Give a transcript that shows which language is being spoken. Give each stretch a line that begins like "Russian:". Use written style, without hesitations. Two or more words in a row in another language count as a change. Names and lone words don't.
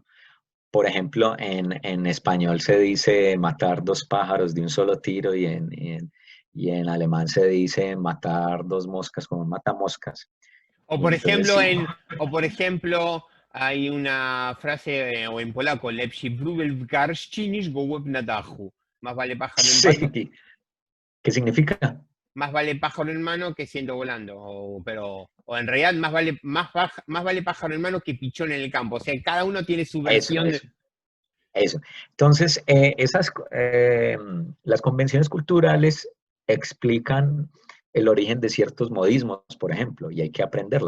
Spanish: Por ejemplo, en español se dice matar dos pájaros de un solo tiro, y en alemán se dice matar dos moscas con un matamoscas. O Y por entonces ejemplo, sí. hay una frase, o en polaco,
Polish: lepsi wróbel w garści niż gołąb na dachu.
Spanish: Más vale pájaro en mano, Sí, ¿qué significa? más vale pájaro en mano que ciento volando. O en realidad, más vale pájaro en mano que pichón en el campo. O sea, cada uno tiene su Eso, versión. eso. Eso. Entonces, las convenciones culturales explican el origen de ciertos modismos, por ejemplo, y hay que aprenderlas.